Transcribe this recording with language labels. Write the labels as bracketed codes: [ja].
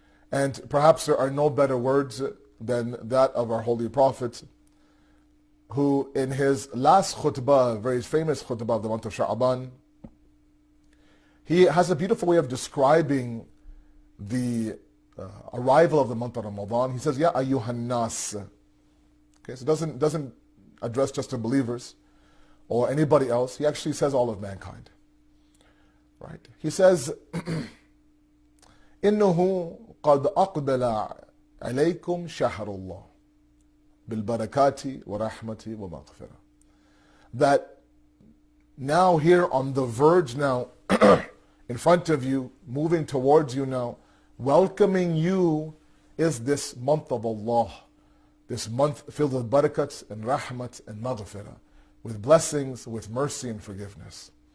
[en] And perhaps there are no better words than that of our Holy Prophet, who in his last khutbah, very famous khutbah of the month of Sha'ban, he has a beautiful way of describing the arrival of the month of Ramadan. He says, [ar] Ya ayyuhan nas. [en] Okay, so it doesn't address just the believers or anybody else. He actually says all of mankind. Right? [ar] He says, إنه قد أقبل عليكم شهر الله بالبركات ورحمة ومغفرة. [en] That now here on the verge now, in front of you, moving towards you now, welcoming you is this month of Allah. This month filled with barakats and rahmat and maghfirah, with blessings, with mercy and forgiveness.